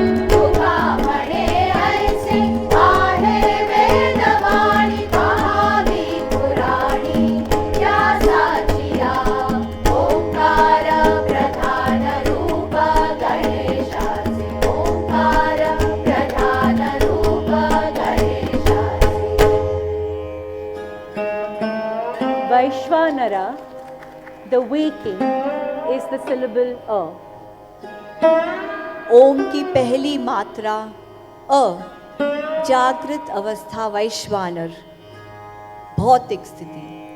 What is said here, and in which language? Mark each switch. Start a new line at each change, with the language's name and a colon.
Marathi: तुका म्हणे ऐसे आहे वेदवाणी, पाहावी पुराणी या साचिया. ओंकार प्रधान रूप गणेशाचे. ओंकार प्रधान रूप गणेशाचे.
English: Vaishvanara, the waking, is the syllable A.
Hindi: ओम की पहली मात्रा अ, जागृत अवस्था वैश्वानर, भौतिक स्थिति.